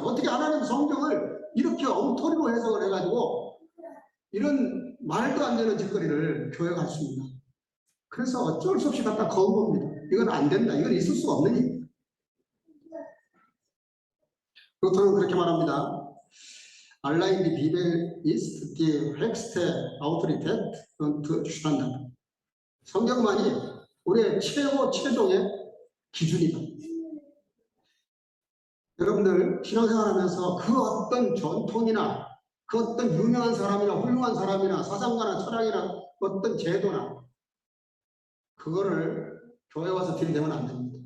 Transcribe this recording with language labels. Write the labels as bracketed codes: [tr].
[ko] 어떻게 하나님 성경을 이렇게 엉터리로 해석을 해가지고 이런 말도 안 되는 짓거리를 교회가 할 수 있나? 그래서 어쩔 수 없이 갖다 거은 겁니다. 이건 안 된다. 이건 있을 수가 없는 일입니다. 루터는 그렇게 말합니다. [de] Allein die Bibel ist die höchste Autorität und Standard. [ko] 성경만이 우리의 최종의 기준이다. 여러분들 신앙생활하면서 그 어떤 전통이나 그 어떤 유명한 사람이나 훌륭한 사람이나 사상가나 철학이나 어떤 제도나 그거를 교회 와서 들이대면 안 됩니다.